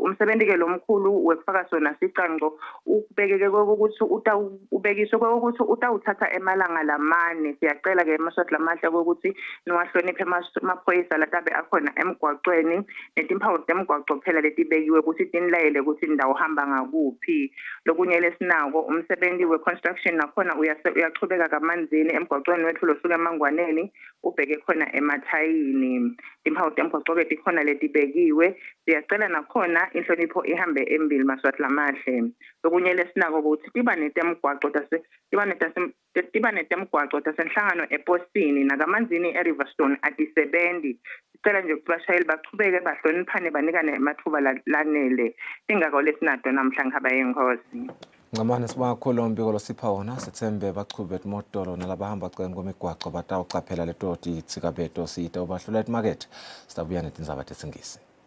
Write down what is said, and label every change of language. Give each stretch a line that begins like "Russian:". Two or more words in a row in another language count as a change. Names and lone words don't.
Swati: Umsebenzi ke lomkhulu wekufaka sona siqanqo ubekeke kokuthi ubekiswe kokuthi utawuthatha emalanga lamane. Siyacela ke emaswati lamahle kokuthi niwahloniphe amaphoyisa latabe akhona emgwaqweni netimpawu temgwaqo phela letibekiwe ukuthi tinilayele ukuthi indawo hamba ngakuphi. Lokunye lesinako umsebenzi we-construction nakhona uyachubeka kaManzini emgwaqweni wethu losuke eMangwaneni ubheke khona emathayini. Timpawu temgwaqo ke tikhona letibekiwe. Siyacela nakhona inhlonipho ihambe embili maswati lamahle. Lokunye lesinako ukuthi tiba netemgwaqo tasenhlangano ePostini nakaManzini eRiverstone atisebenzi. Sicela nje ukuthi abashayeli bachubeke bahloniphane banikane amathuba lanele. Ingakho lesinato namhla ngihaba yenkosi. Ngamane sibonga kakhulu umbiko losipha wona sithembe bachube imotolo nalabahamba ceni kwemigwaqo batawucaphela letoti itsikabeto siyite ubahlulela emarket sitabuya netindzaba tesingisi.